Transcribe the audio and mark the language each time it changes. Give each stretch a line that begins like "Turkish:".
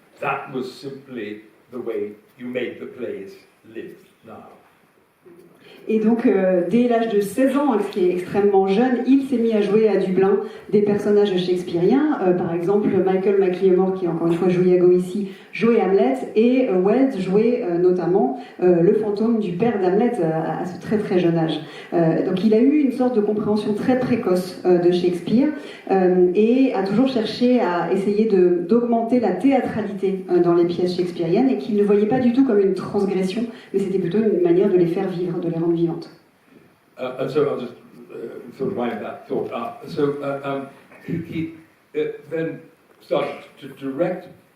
English: That was simply the way you made the plays live now.
French: Et donc, dès l'âge de 16 ans, ce qui est extrêmement jeune, il s'est mis à jouer à Dublin des personnages shakespeariens. Par exemple, Michael McLeod, qui encore une fois joue Iago ici, jouait Hamlet, et Wells jouait notamment le fantôme du père d'Hamlet à ce très très jeune âge. Donc il a eu une sorte de compréhension très précoce de Shakespeare, et a toujours cherché à essayer d'augmenter la théâtralité dans les pièces shakespeariennes, et qu'il ne voyait pas du tout comme une transgression, mais c'était plutôt une manière de les faire vivre, de les rendre vivantes.
English: And so I'll just sort of wind that thought up. So he then started to direct.